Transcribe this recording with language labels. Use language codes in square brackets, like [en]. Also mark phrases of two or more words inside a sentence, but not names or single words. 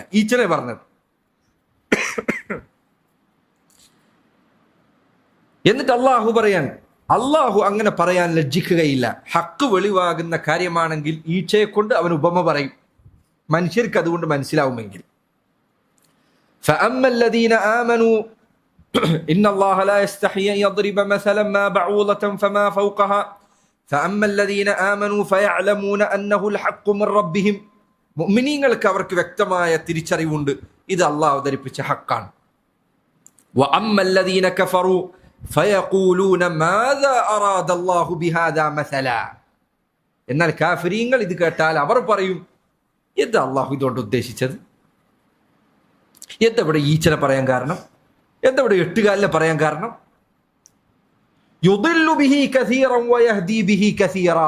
[ml] ഈച്ചനെ പറഞ്ഞത്. എന്നിട്ട് അള്ളാഹു പറയാൻ, അള്ളാഹു അങ്ങനെ പറയാൻ ലജ്ജിക്കുകയില്ല. ഹക്ക് വെളിവാകുന്ന കാര്യമാണെങ്കിൽ ഈച്ചയെ കൊണ്ട് അവൻ ഉപമ പറയും, മനുഷ്യർക്ക് അതുകൊണ്ട് മനസ്സിലാവുമെങ്കിൽ. [ar] فأما الذين آمنوا إن الله لا يستحي أن يضرب مثلا ما بعوضة فما فوقها فأما الذين آمنوا فيعلمون أنه الحق من ربهم. [ml] മുഅ്മിനീങ്ങൾക്ക് അവർക്ക് വ്യക്തമായ തിരിച്ചറിവുണ്ട്, ഇത് അല്ലാഹു അവതരിപ്പിച്ച ഹക്കാണ്. [ar] وأما الذين كفروا فيقولون ماذا أراد الله بهذا مثلا. [ml] എന്നാൽ കാഫിരീങ്ങൾ ഇത് കേട്ടാൽ അവർ പറയും, എന്താ അല്ലാഹു ഇതുകൊണ്ട് ഉദ്ദേശിച്ചത്? എന്താ ഈച്ചനെ പറയാൻ കാരണം? എന്താ 8 കാലിനെ പറയാൻ കാരണം? [ar] يضل به كثيرا ويهدي به كثيرا.